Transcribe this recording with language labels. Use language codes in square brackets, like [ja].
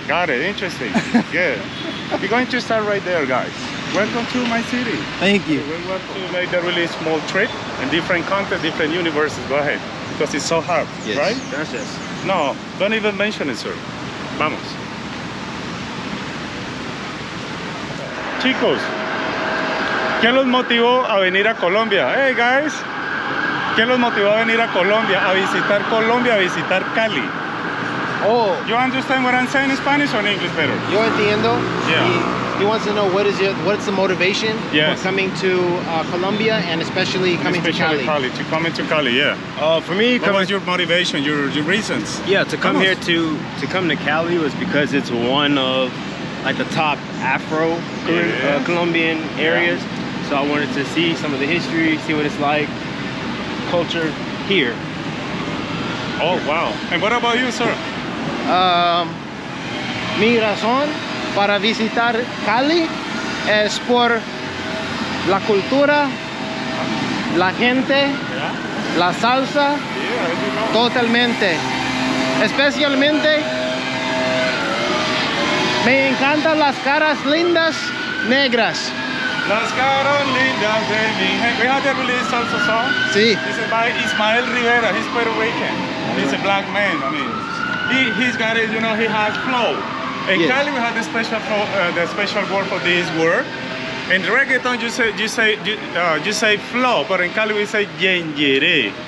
[en] Got it, interesting. Good. We're going to start right there, guys. Welcome to my city. Thank you. We want to make a really small trip and different content, different universes. Go ahead. Because it's so hard, Yes. right? [es] Gracias. [en] No, don't even mention it, sir. [es] Vamos. Chicos, ¿qué los motivó a venir a Colombia? [en] Hey, guys. [es] ¿Qué los motivó a venir a Colombia? A visitar Colombia, a visitar Cali. Oh, [en] You understand what I'm saying in Spanish or in English better? [es] yo entiendo. [en] Yeah. He wants to know what's the motivation Yes. for coming to Colombia and especially coming to Cali. To come into Cali, yeah. For me, What was your motivation, your reasons? yeah, to come Come here on. to come to Cali was because it's one of like the top Afro Yeah. Colombian areas. So I wanted to see some of the history, see what it's like, culture here. Oh, wow. And what about you, sir? [es] Mi razón para visitar Cali es por la cultura, la gente, la salsa, totalmente. Especialmente me encantan las caras lindas negras. Las caras lindas de mi gente. [en] We had a really salsa song. [es] Sí. [en] It's by Ismael Rivera. He's Puerto Rican. He's a black man. I mean, he's got it. You know, he has flow. In Yes. Cali, we have the special word for this word. In reggaeton, you say flow, but in Cali we say yengere.